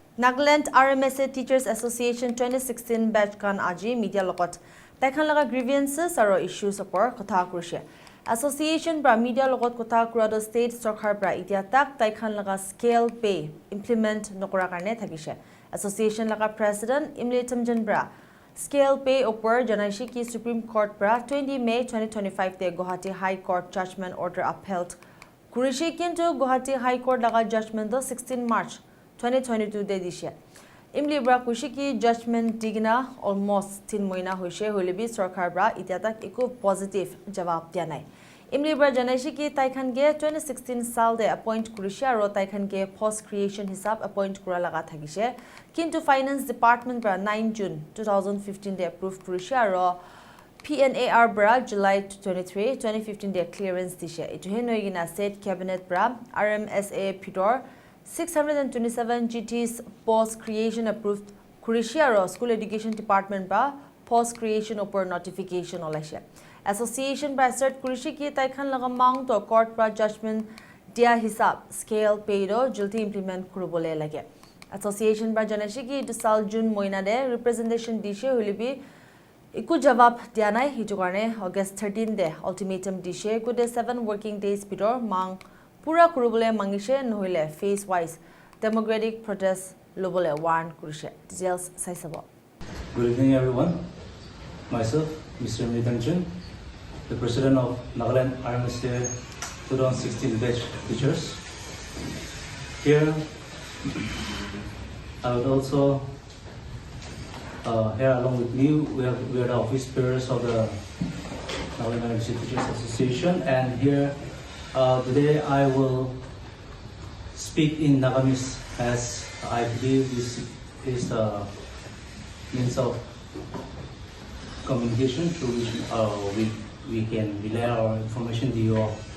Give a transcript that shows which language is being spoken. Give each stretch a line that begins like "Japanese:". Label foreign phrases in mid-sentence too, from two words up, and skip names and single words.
Naga Pidgin: Nagaland Rmsa Teachers Association 2016 batch kan aji media logot taikhan laga grievances aro issues opor kotha kurise association bra media logot kotha kurado state sarkar bra itia tak taikhan laga
English: scale pay implement
Naga Pidgin: nokora karne thakise association laga president Ultimatum bra
English: scale pay
Naga Pidgin: opor janaishi ki Supreme Court bra 20 May 2025 te Govt High Court
English: judgment order upheld
Naga Pidgin: kurise kintu Govt High Court laga judgment do 16 March 2022 de dishe imli bra kushi ki judgment digna almost 3 moina hoise holebi sarkar bra itia tak eko positive jawab dia nai imli bra janaishi ki taikhan ge 2016 sal de appoint kurisha aro taikhan ge
English: post creation
Naga Pidgin: hisab appoint kura laga thagise kintu
English: finance department
Naga Pidgin: bra 9 June 2015 de approve kurisha aro PNAR bra July 23 2015 de clearance dishe itu henoigina state cabinet bra Rmsa Pidor 627 GTs
English: post creation approved
Naga Pidgin: Kurishia School Education Department ba
English: post creation
Naga Pidgin: upper notification olaise association by cert Kurishi ki taikhan laga mang to court pra judgment dia hisab
English: scale pay
Naga Pidgin: do julti implement kurubole lage association ba janashi ki du sal June moina de representation dishe hulibi iku jawab dia nai hitu karne August 13 de ultimatum dishe ku de 7
English: working days
Naga Pidgin: bidor mang pura kurubole mangise nohile face wise
English: democratic protest
Naga Pidgin: lobole warn kurise details saisabo.
English: Good evening everyone. Myself Mr. Ultimatum, the president of Nagaland Rmsa 2016 batch teachers. Here I would also here along with me we are the office bearers of the Nagaland Rmsa Teachers Association, and here today I will speak in Nagamis, as I believe this is a means of communication through which we can relay our information to you all.